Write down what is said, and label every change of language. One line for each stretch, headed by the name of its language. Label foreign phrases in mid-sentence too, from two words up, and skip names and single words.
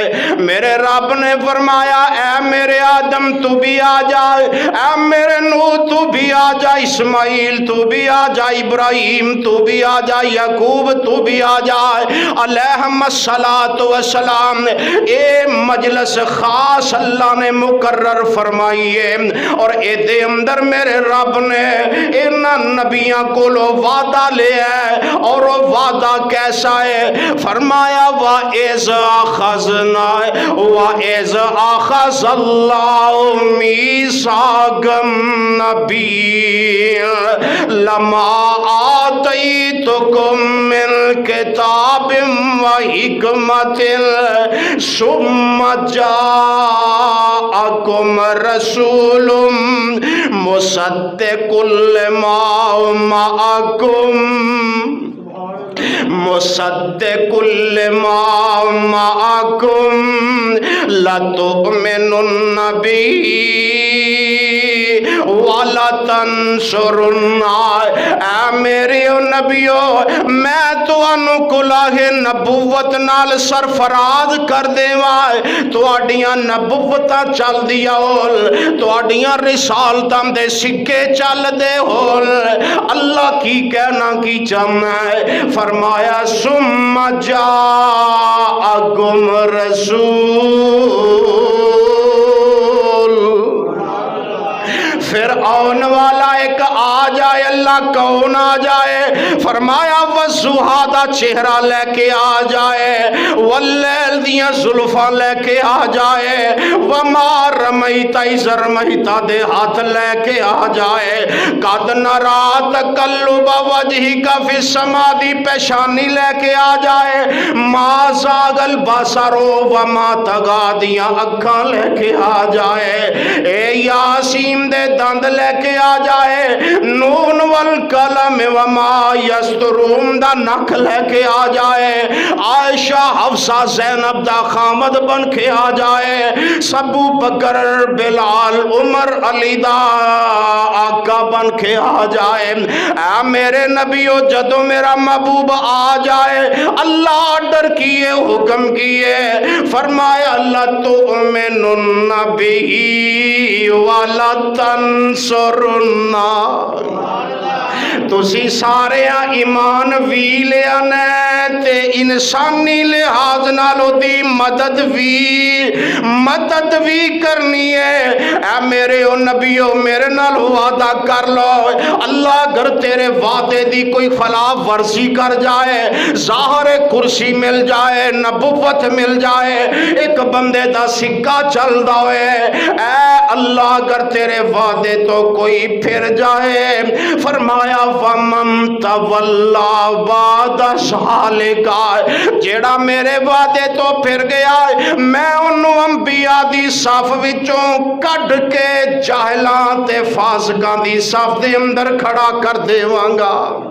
Punjabi: میرے رب نے فرمایا اے میرے آدم تو بھی آ جائے، اے میرے نوح تو بھی آ جا، اسماعیل تو بھی آ جا، ابراہیم تو بھی آ جا، یعقوب تو بھی آ جائے،
Arabic: علیہم الصلاۃ والسلام
Punjabi: اے مجلس خاص اللہ نے مقرر فرمائی ہے اور اے دے اندر میرے رب نے انہاں نبیاں کو وعدہ لیا ہے اور وہ وعدہ کیسا ہے؟
Arabic: فرمایا وَإِذْ أَخَذْنَا وَإِذْ أَخَذَ اللَّهُ مِيثَاقَ النَّبِيِّينَ لَمَا آتَيْتُكُم مِّن كِتَابٍ وَحِكْمَةٍ ثُمَّ جَاءَكُمْ رَسُولٌ مُصَدِّقٌ لِّمَا مَعَكُمْ مصدق لما معكم لتؤمنن به ولا تنصرن
Punjabi: اے میرے نبیو میں تانوں کلاہ نبوت نال سرفراز کر دیواں تواڈیاں نبوتاں چل دیا ہون تواڈیاں رسالتاں دے سکے چل دے ہون اللہ کی کہنا کی چاہنا ہے فرمایا ثم
Arabic: جاءکم رسول
Punjabi: پھر آن والا ایک آ جائے اللہ کون آ جائے فرمایا وضحا دا چہرہ لے کے آ جائے واللیل دیاں زلفاں لے کے آ جائے
Arabic: وما رمیتا اذ رمیتا
Punjabi: دے ہاتھ لے کے آ جائے
Arabic: قد نرا تقلب وجہک فی السماء
Punjabi: دی پیشانی لے کے آ جائے
Arabic: ما زاغ البصر وما طغى
Punjabi: دیاں اکھاں لے کے آ جائے اے یاسین دے دند لے کے آ جائے
Arabic: نون والقلم وما یسطرون
Punjabi: دا نک لے کے آ جائے عائشہ حفصہ زینب دا خامد بن کے آ جائے ابو بکر بلال عمر علی دا آقا بن کے آ جائے اے میرے نبیو جدو میرا محبوب آ جائے اللہ آرڈر کیے حکم کیے فرمایا
Arabic: اللہ تؤمنن به ولا تنصرن
Punjabi: تسی سارے ایمان وی لیا نے تے انسانی لحاظ نالو دی مدد وی کرنی ہے اے میرے او نبیو میرے نال وعدہ کر لو اللہ اگر تیرے وعدے دی کوئی خلاف ورزی کر جائے ظاہر کرسی مل جائے نبوت مل جائے ایک بندے دا سکہ چل دوئے اے اللہ اگر تیرے وعدے تو کوئی پھر جائے فرمایا
Arabic: وَمَن تَوَلَّا بَعْدَ ذَلِکَ
Punjabi: جیڑا میرے وعدے تو پھر گیا میں انہوں انبیاء دی صف وچوں کڈ کے جاہلاں تے فاسقاں دی صف دے اندر کھڑا کر دیواں گا